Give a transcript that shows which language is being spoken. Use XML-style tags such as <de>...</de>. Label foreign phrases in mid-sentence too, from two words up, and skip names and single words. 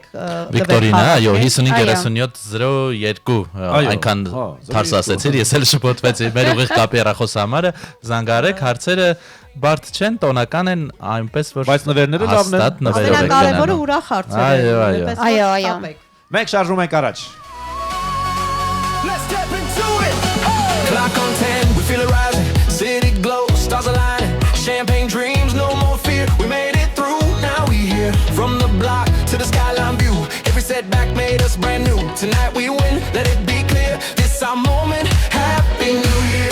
<hy>Վիկտորինա, այո, 553702 այնքան թարս ասեցիր, ես էլ շփոթվեցի մեր ուղիղ կապի հեռախոս համարը, զանգարեք, հարցերը բարդ չեն, տոնական են, այնպես որ բայց նվերները լավն են։ Ամենակարևորը ուրախ հարցեր են։ Այո։ Մենք շարժում ենք առաջ։</hy> <en>Let's step into it. Clock on 10, we feel it rising. City glow, stars aligning. Champagne dreams, no more fear. We made it through, now we here. From the block to the skyline view. Every setback made us brand new. Tonight we win, let it be clear. This our moment, Happy New Year.</en>